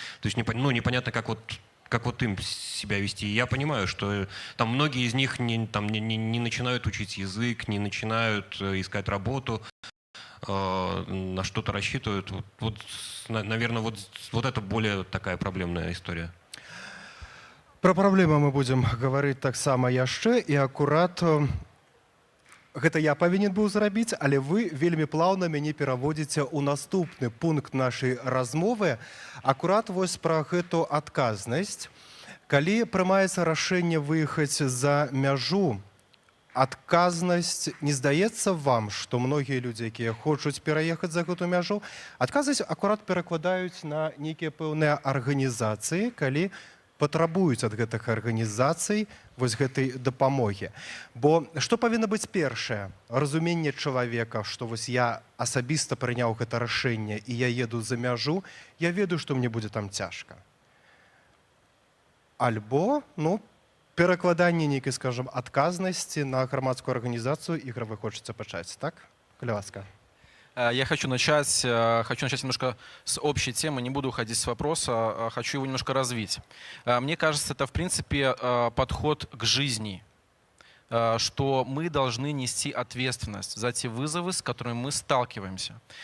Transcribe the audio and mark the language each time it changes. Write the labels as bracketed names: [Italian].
[Russian] То есть непонятно, как вот им себя вести. И я понимаю, что там многие из них не начинают учить язык, не начинают искать работу, на что-то рассчитывают. Наверное, вот это более такая проблемная история. [Belarusian] Пра праблемы мы будзем гаварыць таксама яшчэ, і акурат гэта я павінен быў зрабіць, але вы вельмі плаўна мяне пераводзіце ў наступны пункт нашай размовы. Акурат вось пра гэту адказнасць. Калі прымаецца рашэнне выехаць за мяжу, адказнасць, не здаецца вам, што многія людзі, якія хочуць пераехаць за гэту мяжу, адказнасць акурат перакладаюць на нейкія пэўныя арганізацыі, калі патрабуюць ад гэтых арганізацый вось гэтай дапамогі. Бо што павінна быць першае? Разуменне чалавека, што вось я асабіста прыняў гэта рашэнне і я еду за мяжу, я ведаю, што мне будзе там цяжка. Альбо, перакладанне нейкай, скажам, адказнасці на грамадскую арганізацыю. Ігор, вы хочаце пачаць, так? Калі ласка. [Russian] Я хочу начать немножко с общей темы, не буду уходить с вопроса, хочу его немножко развить. Мне кажется, это в принципе подход к жизни, что мы должны нести ответственность за те вызовы, с которыми мы сталкиваемся.